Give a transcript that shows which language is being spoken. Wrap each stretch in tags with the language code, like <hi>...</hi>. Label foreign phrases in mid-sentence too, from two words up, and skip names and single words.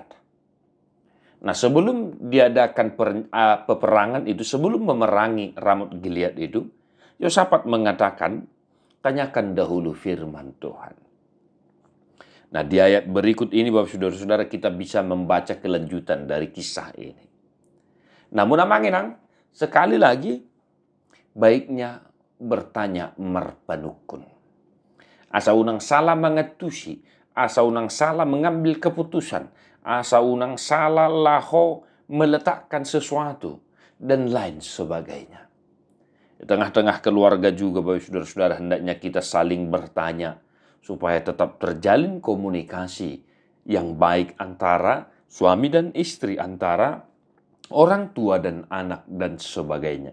<id>Nah, sebelum diadakan peperangan itu, sebelum memerangi Ramot Gilead itu, Yosapat mengatakan, tanyakan dahulu firman Tuhan. Nah, di ayat berikut ini, Bapak Saudara-saudara, kita bisa membaca kelanjutan dari kisah ini. Namun, amanginang, sekali lagi, baiknya bertanya merpanukun.</id> <bbc>Asa unang</bbc> <id>salah mengetusi,</id> <bbc>asa unang</bbc> <id>salah mengambil keputusan,</id> <bbc>asa unang</bbc> <id>salah laho meletakkan sesuatu, dan lain sebagainya. Di tengah-tengah keluarga juga, Bapak Saudara-saudara, hendaknya kita saling bertanya, supaya tetap terjalin komunikasi yang baik antara suami dan istri, antara orang tua dan anak, dan sebagainya.</id>